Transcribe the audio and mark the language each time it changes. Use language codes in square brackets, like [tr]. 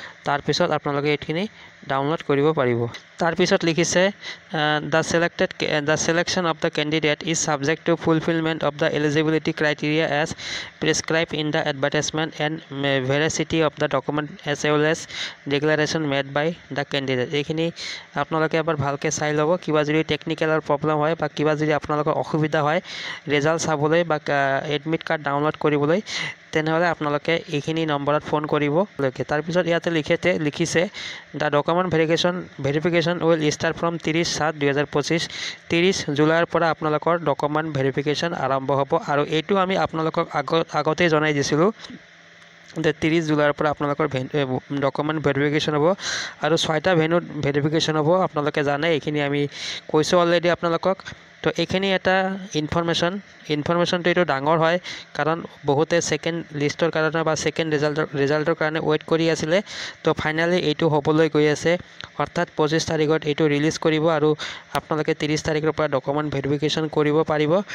[as] তাৰপিছত আপোনালোকে এইখিনি ডাউনলোড কৰিব পাৰিব। তাৰপিছত লিখিছে [en] the selection of the candidate is subject to fulfillment of the eligibility criteria as prescribed in the advertisement and veracity of the document as well as declaration made by the candidate। [as] এইখিনি আপোনালোকে এবাৰ ভালকৈ চাই ল'ব। কিবা যদি টেকনিকেলৰ problem হয় বা কিবা যদি আপোনালোকৰ অসুবিধা হয় ৰিজাল্ট চাবলৈ বা এডমিট কাৰ্ড ডাউনলোড কৰিবলৈ, তেনেহ'লে আপোনালোকে এইখিনি নম্বৰত ফোন কৰিব লাগে। তাৰপিছত ইয়াতে লিখিছে [en] The document verification will start from 30/7/2025। [as] 30 জুলাইৰ পৰা আপোনালোকৰ ডকুমেণ্ট ভেৰিফিকেশ্যন আৰম্ভ হ'ব। আৰু এইটো আমি আপোনালোকক আগতেই জনাই দিছিলোঁ যে 30 জুলাইৰ পৰা আপোনালোকৰ ডকুমেণ্ট ভেৰিফিকেশ্যন হ'ব আৰু 6টা ভেনুত ভেৰিফিকেশ্যন হ'ব। আপোনালোকে জানে, এইখিনি আমি কৈছোঁ অলৰেডি আপোনালোকক। তো এইখিনি এটা ইনফৰমেশ্যনটো এইটো ডাঙৰ হয়, কাৰণ বহুতে ছেকেণ্ড লিষ্টৰ কাৰণে বা ছেকেণ্ড ৰিজাল্টৰ কাৰণে ৱেইট কৰি আছিলে। তো ফাইনেলি এইটো হ'বলৈ গৈ আছে, অৰ্থাৎ 25 তাৰিখত এইটো ৰিলিজ কৰিব আৰু আপোনালোকে 30 তাৰিখৰ পৰা ডকুমেণ্ট ভেৰিফিকেশ্যন কৰিব পাৰিব।